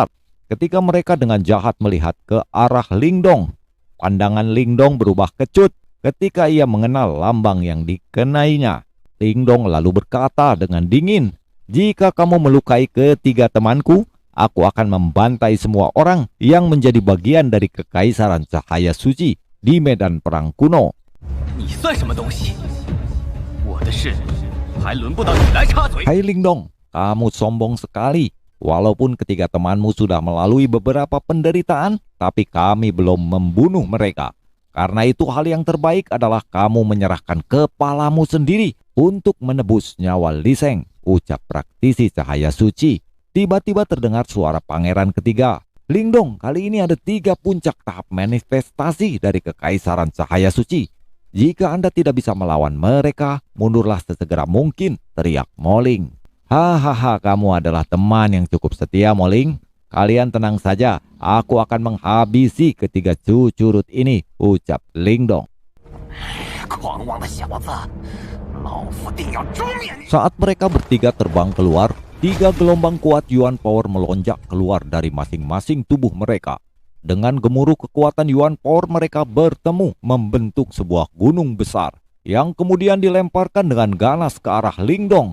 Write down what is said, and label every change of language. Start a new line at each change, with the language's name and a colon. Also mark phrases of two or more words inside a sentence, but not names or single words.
Indonesian: Ketika mereka dengan jahat melihat ke arah Lingdong, pandangan Lingdong berubah kecut ketika ia mengenal lambang yang dikenainya. Lingdong lalu berkata dengan dingin, "Jika kamu melukai ketiga temanku, aku akan membantai semua orang yang menjadi bagian dari kekaisaran cahaya suci di medan perang kuno."
Chinese: 你算什么东西？我的事还轮不到你来插嘴。
Indonesian: Hai Lingdong, kamu sombong sekali. Walaupun ketiga temanmu sudah melalui beberapa penderitaan, tapi kami belum membunuh mereka. Karena itu hal yang terbaik adalah kamu menyerahkan kepalamu sendiri untuk menebus nyawa Li Sheng, ucap praktisi cahaya suci. Tiba-tiba terdengar suara pangeran ketiga. Lingdong, kali ini ada 3 puncak tahap manifestasi dari kekaisaran cahaya suci. Jika Anda tidak bisa melawan mereka, mundurlah sesegera mungkin, teriak Moling. Hahaha, kamu adalah teman yang cukup setia, Moling. Kalian tenang saja, aku akan menghabisi ketiga cucurut ini, ucap Lingdong.
Chinese: 狂妄的小子，老夫定要诛灭你！
Indonesian: Saat mereka bertiga terbang keluar, 3 gelombang kuat Yuan Power melonjak keluar dari masing-masing tubuh mereka. Dengan gemuruh kekuatan Yuan Power mereka bertemu membentuk sebuah gunung besar yang kemudian dilemparkan dengan ganas ke arah Lingdong.